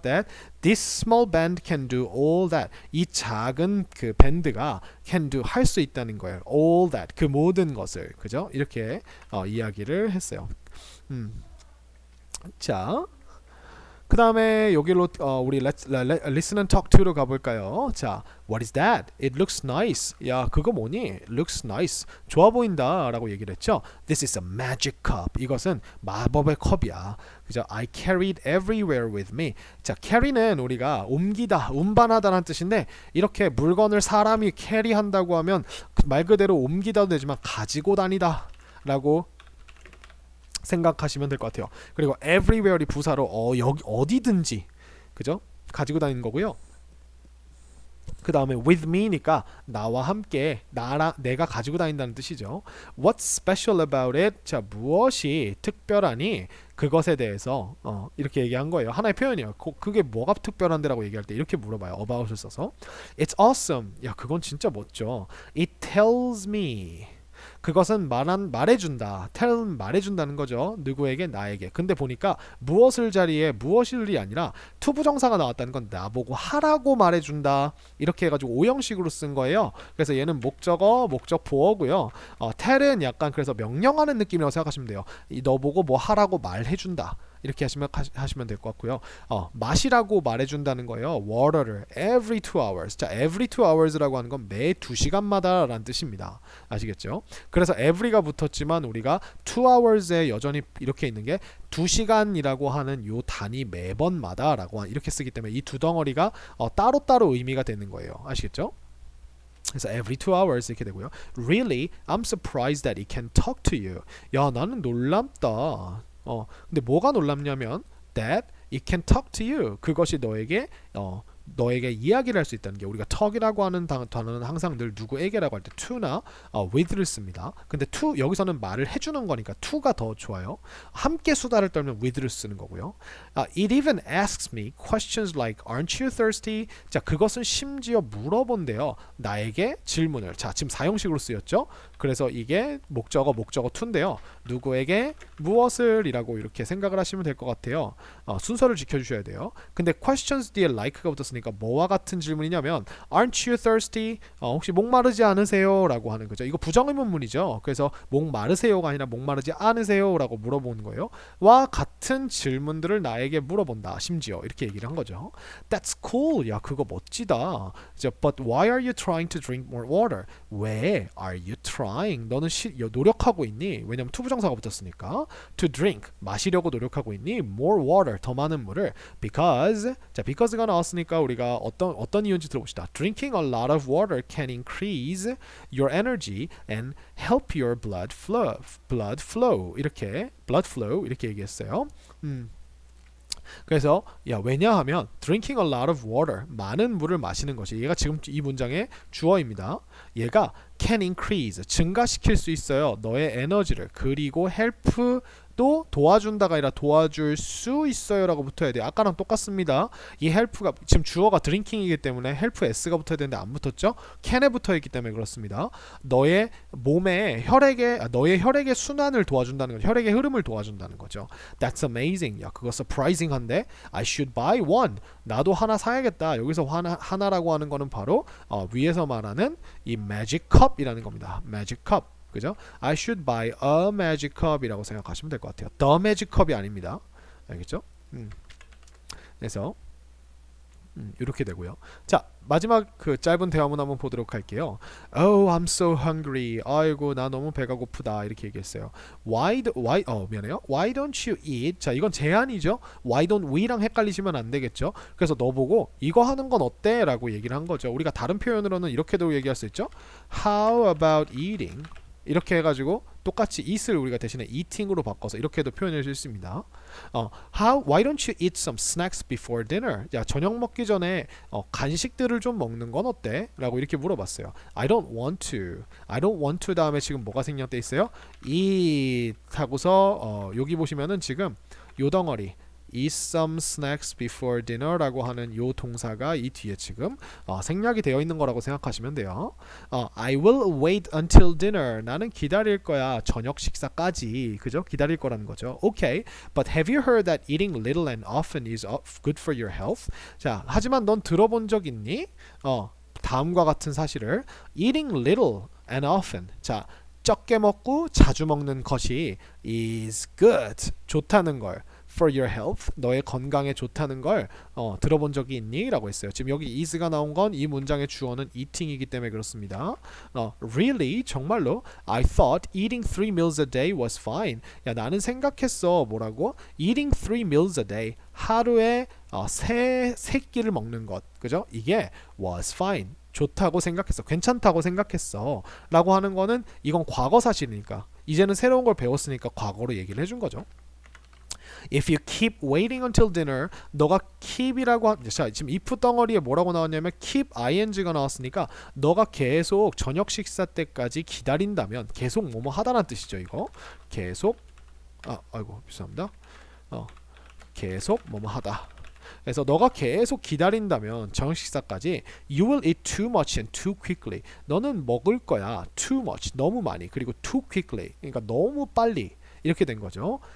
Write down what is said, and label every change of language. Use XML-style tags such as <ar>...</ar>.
<en>That this small band can do all that.</en> <ko>이 작은 그 밴드가</ko> <en>can do</en> <ko>할 수 있다는 거예요.</ko> <en>all that</en> <ko>그 모든 것을 그죠? 이렇게 이야기를 했어요. 자. 그 다음에 여기로 우리</ko> <en>listen and talk to</en> <ko>로 가볼까요?</ko> <en>자, what is that? It looks nice.</en> <ko>야, 그거 뭐니?</ko> <en>Looks nice.</en> <ko>좋아 보인다 라고 얘기를 했죠.</ko> <en>This is a magic cup.</en> <ko>이것은 마법의 컵이야. 그죠?</ko> <en>I carried everywhere with me.</en> <ko>자, carry는 우리가 옮기다, 운반하다라는 뜻인데 이렇게 물건을 사람이 캐리한다고 하면 말 그대로 옮기다도 되지만 가지고 다니다 라고 생각하시면 될 것 같아요. 그리고 everywhere이 부사로 여기 어디든지 그죠? 가지고 다니는 거고요. 그 다음에 with me니까 나와 함께 내가 가지고 다닌다는 뜻이죠.</ko> <en>What's special about it?</en> <ko>자, 무엇이 특별하니? 그것에 대해서 이렇게 얘기한 거예요. 하나의 표현이에요. 그게 뭐가 특별한데라고 얘기할 때 이렇게 물어봐요.</ko> <en>about을</en> <ko>써서</ko> <en>It's awesome.</en> <ko>야, 그건 진짜 멋져.</ko> <en>It tells me.</en> <ko>그것은 말해준다. tell은 말해준다는 거죠. 누구에게? 나에게. 근데 보니까 무엇을 자리에 무엇일이 아니라 투부정사가 나왔다는 건 나보고 하라고 말해준다. 이렇게 해가지고 오형식으로 쓴 거예요. 그래서 얘는 목적어, 목적 보어고요. tell은 약간 그래서 명령하는 느낌이라고 생각하시면 돼요. 너 보고 뭐 하라고 말해준다. 이렇게 하시면 될 것 같고요. 마시라고 말해준다는 거예요.</ko> <en>water를 every 2 hours.</en> <ko>자, every 2 hours라고 하는 건 매 2시간마다 라는 뜻입니다. 아시겠죠? 그래서 every가 붙었지만 우리가 2 hours에 여전히 이렇게 있는 게 2시간이라고 하는 요 단위 매번마다 라고 이렇게 쓰기 때문에 이 두 덩어리가 따로따로 의미가 되는 거예요. 아시겠죠? 그래서</ko> <en>every 2 hours</en> <ko>이렇게 되고요.</ko> <en>Really, I'm surprised that it can talk to you.</en> <ko>야, 나는 놀랍다. 근데 뭐가 놀랍냐면</ko> <en>that it can talk to you.</en> <ko>그것이 너에게 이야기를 할 수 있다는 게 우리가 talk이라고 하는 단어는 항상 늘 누구에게라고 할 때 to나 with를 씁니다. 근데 to 여기서는 말을 해주는 거니까 to가 더 좋아요. 함께 수다를 떨면 with를 쓰는 거고요.</ko> <en>It even asks me questions like aren't you thirsty?</en> <ko>자, 그것은 심지어 물어본대요. 나에게 질문을. 자, 지금 사형식으로 쓰였죠. 그래서 이게 목적어 to인데요. 누구에게 무엇을 이라고 이렇게 생각을 하시면 될 것 같아요. 순서를 지켜주셔야 돼요. 근데 questions 뒤에 like가 붙었으니까 뭐와 같은 질문이냐면</ko> <en>aren't you thirsty?</en> <ko>혹시 목마르지 않으세요? 라고 하는 거죠. 이거 부정의문문이죠. 그래서 목마르세요가 아니라 목마르지 않으세요? 라고 물어보는 거예요. 와 같은 질문들을 나에게 물어본다. 심지어 이렇게 얘기를 한 거죠.</ko> <en>That's cool.</en> <ko>야, 그거 멋지다.</ko> <en>But why are you trying to drink more water?</en> <ko>왜</ko> <en>are you trying?</en> <ko>너는 노력하고 있니? 왜냐면 투부정사가 붙었으니까.</ko> <en>To drink.</en> <ko>마시려고 노력하고 있니?</ko> <en>More water.</en> <ko>더 많은 물을.</ko> <en>Because.</en> <ko>자, because가 나왔으니까 우리가 어떤 이유인지 들어봅시다.</ko> <en>Drinking a lot of water can increase your energy and help your blood flow.</en> <ko>이렇게 blood flow 이렇게 얘기했어요. 그래서 왜냐하면</ko> <en>drinking a lot of water</en> <ko>많은 물을 마시는 것이 얘가 지금 이 문장의 주어입니다. 얘가 can increase 증가시킬 수 있어요. 너의 에너지를. 그리고 help 또 도와준다가 아니라 도와줄 수 있어요 라고 붙어야 돼요. 아까랑 똑같습니다. 이 help가 지금 주어가 drinking이기 때문에 help s가 붙어야 되는데 안 붙었죠. can에 붙어있기 때문에 그렇습니다. 너의 몸에 너의 혈액의 순환을 도와준다는 거죠. 혈액의 흐름을 도와준다는 거죠.</ko> <en>That's amazing.</en> <ko>야, 그거 surprising한데</ko> <en>I should buy one.</en> <ko>나도 하나 사야겠다. 여기서 하나라고 하는 거는 바로 위에서 말하는 이 magic cup이라는 겁니다. magic cup. 그죠?</ko> <en>I should buy a magic cup</en> <ko>이라고 생각하시면 될 것 같아요. The magic cup이 아닙니다. 알겠죠? 그래서 이렇게 되고요. 자, 마지막 그 짧은 대화문 한번 보도록 할게요.</ko> <en>Oh, I'm so hungry.</en> <ko>아이고, 나 너무 배가 고프다. 이렇게 얘기했어요. 미안해요.</ko> <en>Why don't you eat?</en> <ko>자, 이건 제안이죠. Why don't we랑 헷갈리시면 안 되겠죠. 그래서 너 보고 이거 하는 건 어때? 라고 얘기를 한 거죠. 우리가 다른 표현으로는 이렇게도 얘기할 수 있죠.</ko> <en>How about eating?</en> <ko>이렇게 해가지고 똑같이 eat을 우리가 대신에 eating으로 바꿔서 이렇게도 표현할 수 있습니다.</ko> <en>Why don't you eat some snacks before dinner?</en> <ko>야, 저녁 먹기 전에 간식들을 좀 먹는 건 어때? 라고 이렇게 물어봤어요.</ko> <en>I don't want to. I don't want to</en> <ko>다음에 지금 뭐가 생략돼 있어요? eat 하고서 여기 보시면은 지금 요 덩어리</ko> <en>eat some snacks before dinner</en> <ko>라고 하는 요 동사가 이 뒤에 지금 생략이 되어 있는 거라고 생각하시면 돼요.</ko> <en>I will wait until dinner.</en> <ko>나는 기다릴 거야. 저녁 식사까지. 그죠? 기다릴 거라는 거죠.</ko> <en>Okay, but have you heard that eating little and often is good for your health?</en> <ko>자, 하지만 넌 들어본 적 있니? 다음과 같은 사실을</ko> <en>eating little and often.</en> <ko>자, 적게 먹고 자주 먹는 것이</ko> <en>is good.</en> <ko>좋다는 걸. For your health, 너의 건강에 좋다는 걸 들어본 적이 있니? 라고 했어요. 지금 여기 is가 나온 건 이 문장의 주어는 eating이기 때문에 그렇습니다.</ko> <en>Really?</en> <ko>정말로?</ko> <en>I thought eating 3 meals a day was fine.</en> <ko>야, 나는 생각했어. 뭐라고?</ko> <en>Eating 3 meals a day.</en> <ko>하루에 세 끼를 먹는 것. 그죠? 이게 was fine. 좋다고 생각했어. 괜찮다고 생각했어. 라고 하는 거는 이건 과거 사실이니까. 이제는 새로운 걸 배웠으니까 과거로 얘기를 해준 거죠.</ko> <en>If you keep waiting until dinner,</en> <ko>너가 keep이라고 자, 지금 if 덩어리에 뭐라고 나왔냐면 keep ing가 나왔으니까 너가 계속 저녁 식사 때까지 기다린다면 계속 뭐뭐 하다라는 뜻이죠. 이거 계속 아이고 죄송합니다. 계속 뭐뭐 하다. 그래서 너가 계속 기다린다면 저녁 식사까지</ko> <en>you will eat too much and too quickly.</en> <ko>너는 먹을 거야</ko> <en>too much</en> <ko>너무 많이 그리고</ko> <en>too quickly</en> <ko>그러니까 너무 빨리 이렇게 된 거죠.</ko>